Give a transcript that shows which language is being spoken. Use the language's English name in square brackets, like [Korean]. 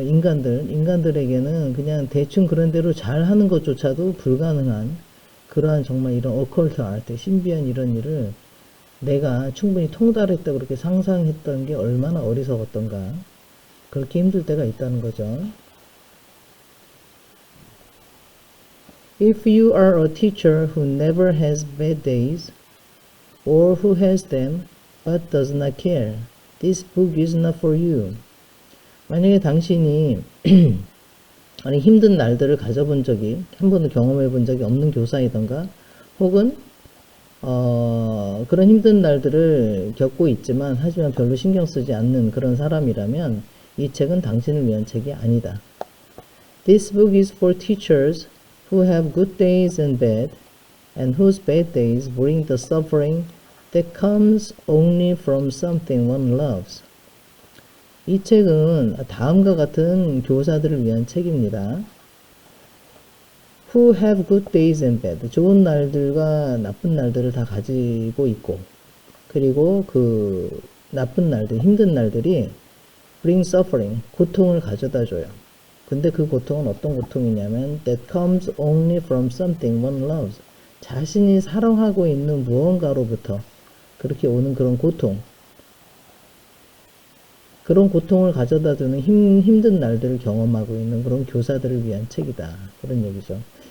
[Korean] 인간들에게는 그냥 대충 그런 대로 잘 하는 것조차도 불가능한 그러한 정말 이런 [English] occult art, [Korean] 신비한 이런 일을 내가 충분히 통달했다 그렇게 상상했던 게 얼마나 어리석었던가. 그렇게 힘들 때가 있다는 거죠. [English] If you are a teacher who never has bad days, or who has them but does not care, this book is not for you. [Korean] 만약에 당신이 아니 힘든 날들을 가져본 적이 한 번도 경험해 본 적이 없는 교사이던가, 혹은 그런 힘든 날들을 겪고 있지만 하지만 별로 신경 쓰지 않는 그런 사람이라면 이 책은 당신을 위한 책이 아니다. [English] This book is for teachers who have good days and bad, and whose bad days bring the suffering that comes only from something one loves. [Korean] 이 책은 다음과 같은 교사들을 위한 책입니다. [English] Who have good days and bad. [Korean] 좋은 날들과 나쁜 날들을 다 가지고 있고, 그리고 그 나쁜 날들, 힘든 날들이 [English] bring suffering, [Korean] 고통을 가져다 줘요. 근데 그 고통은 어떤 고통이냐면 [English] that comes only from something one loves. [Korean] 자신이 사랑하고 있는 무언가로부터 그렇게 오는 그런 고통. 그런 고통을 가져다 주는 힘든 날들을 경험하고 있는 그런 교사들을 위한 책이다. 그런 얘기죠.